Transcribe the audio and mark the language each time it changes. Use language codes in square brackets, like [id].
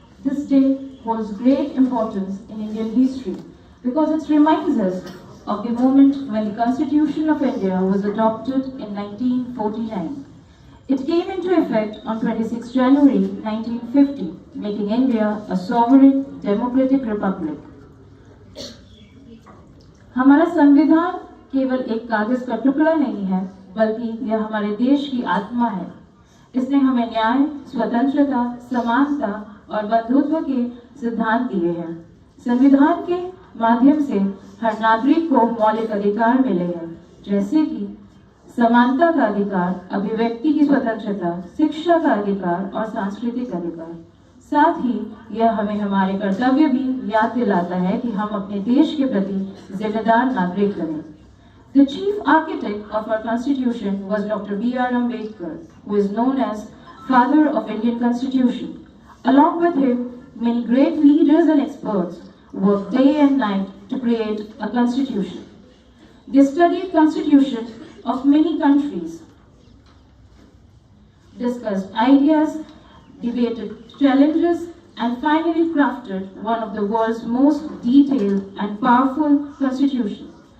[en] This day holds great importance in Indian history because it reminds us of the moment when the Constitution of India was adopted in 1949. It came into effect on 26 January 1950, making India a sovereign democratic republic. [hi] हमारा संविधान केवल एक कागज का टुकड़ा नहीं है, बल्कि यह हमारे देश की आत्मा है। इसने हमें न्याय, स्वतंत्रता, समानता और बंधुत्व के सिद्धांत दिए हैं। संविधान के माध्यम से हर नागरिक को मौलिक अधिकार मिले हैं, जैसे कि समानता का अधिकार, अभिव्यक्ति की स्वतंत्रता, शिक्षा का अधिकार और सांस्कृतिक अधिकार। साथ ही यह हमें हमारे कर्तव्य भी याद दिलाता है कि हम अपने देश के प्रति जिम्मेदार नागरिक बने। [en] The chief architect of our constitution was Dr. B.R. Ambedkar, who is known as father of Indian Constitution. Along with him, many great leaders and experts worked day and night to create a constitution. They studied constitutions of many countries, discussed ideas, debated challenges, and finally crafted one of the world's most detailed and powerful constitutions.